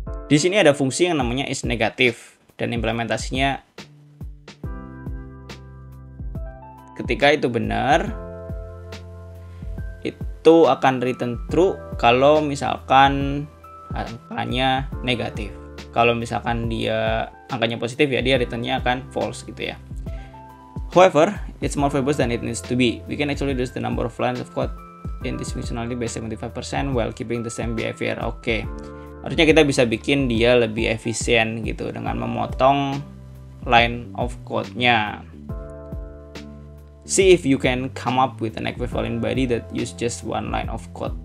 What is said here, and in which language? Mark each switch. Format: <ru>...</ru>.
<id>Di sini ada fungsi yang namanya is negative dan implementasinya ketika itu benar itu akan return true kalau misalkan angkanya negatif. Kalau misalkan dia angkanya positif ya dia returnnya akan false gitu ya.</id> <en>However, it's more verbose than it needs to be. We can actually reduce the number of lines of code in this functionality by 75% while keeping the same behavior. Oke.</en> <id>Harusnya kita bisa bikin dia lebih efisien gitu dengan memotong</id> <en>line of code-</en> <id>nya.</id> <en>See if you can come up with an equivalent body that use just one line of code.</en>